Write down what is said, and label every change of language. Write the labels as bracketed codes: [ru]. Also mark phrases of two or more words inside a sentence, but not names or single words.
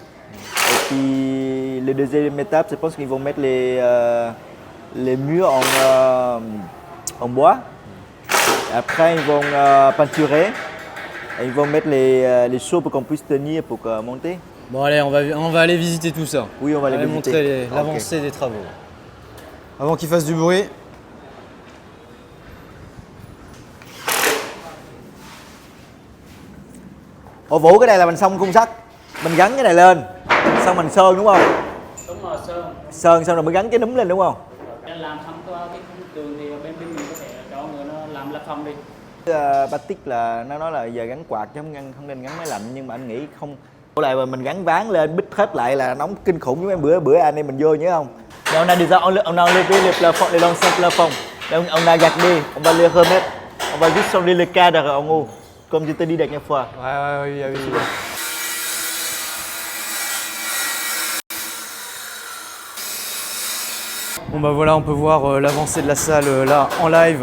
[fr] Et puis, la deuxième étape, je pense qu'ils vont mettre les murs en bois. Après, ils vont peinturer. Et ils vont mettre les seaux pour qu'on puisse tenir pour monter. Bon allez, on va aller visiter tout ça. Oui, on va aller visiter. Montrer l'avancée des travaux. Avant qu'ils fassent du bruit. [vi] Ồ Vũ, cái này là mình xong khung sắt. Mình gắn cái này lên. Xong mình sơn đúng không? Đúng rồi, sơn. Sơn xong rồi mới gắn cái núm lên đúng không? Làm xong cái khung tường thì bên mình có thể cho người nó làm lập phòng đi. Batic là nó nói là giờ gắn quạt chứ không nên gắn máy lạnh, nhưng mà anh nghĩ không. Lại mà mình gắn ván lên bít hết lại là nóng kinh khủng, với bữa anh em mình vô nhớ không? [fr] On a déjà on a enlevé les plafonds, les anciens plafonds. On a gardé, on va les remettre. On va juste changer le cadre en haut, comme je t'ai dit la dernière fois. Ouais, oui. Bon bah voilà, on peut voir l'avancée de la salle là en live.